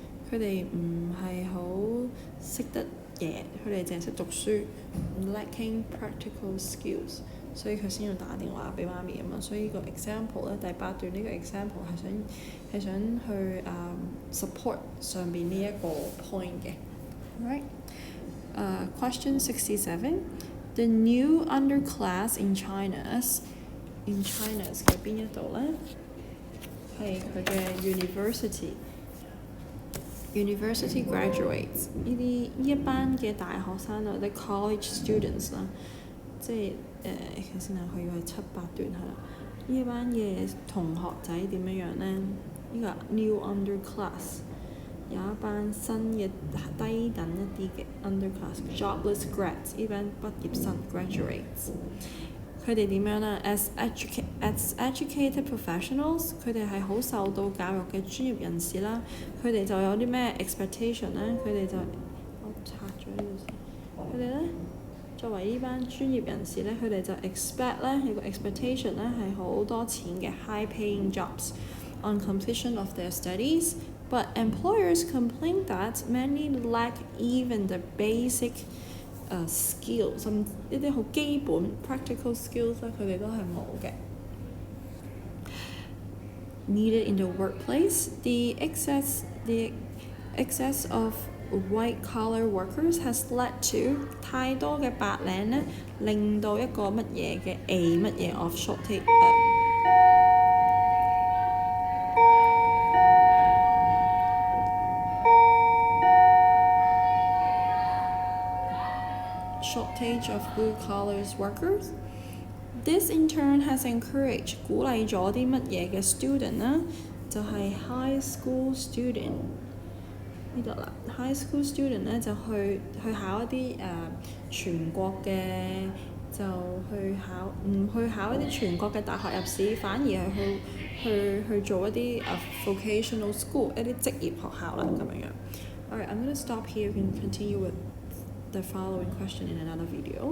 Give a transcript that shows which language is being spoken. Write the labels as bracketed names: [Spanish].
[Cantonese] 佢哋唔係好識得嘢，佢哋淨係識讀書 ， lacking practical skills，所以佢先要打電話俾媽咪啊嘛。所以個 example 咧，第8段呢個 example 係想去support 上邊呢一個 point 嘅。 [English] Right. Question 67. The new underclass in China's 嘅邊一度咧？ [Cantonese] 係佢嘅 university graduates 呢一班嘅大學生啊，啲 college students 啦，即係其實先係佢要係7、8段係啦。呢一班嘅同學仔點樣樣咧？呢個 new underclass 有一班新嘅低等一啲嘅 underclass jobless grads 呢班畢業生 graduates。佢哋點樣咧 ？ as educated professionals，佢哋係好受到教育嘅專業人士啦。佢哋就有啲咩 expectation 咧？佢哋就我拆咗呢度先。佢哋咧作為呢班專業人士咧，佢哋就 expect 咧有個 expectation 咧係好多錢嘅 high-paying jobs on completion of their studies。 [English] But employers complain that many lack even the basic skills，甚至一啲好基本 practical skills 咧，佢哋都係冇嘅。 Needed in the workplace, the excess of white-collar workers has led to 太多嘅白領咧，令到一個乜嘢嘅乜嘢 of shortage。 shortage of blue-collar workers. This in turn has encouraged 鼓勵咗啲乜嘢嘅 student 啦，就係 high school student 呢度啦。 [Cantonese] high school student 咧就去考一啲全國嘅，就唔去考一啲全國嘅大學入試，反而係去做一啲vocational school 一啲職業學校啦咁樣。 [English] Alright, I'm gonna stop here. We can continue with the following question in another video.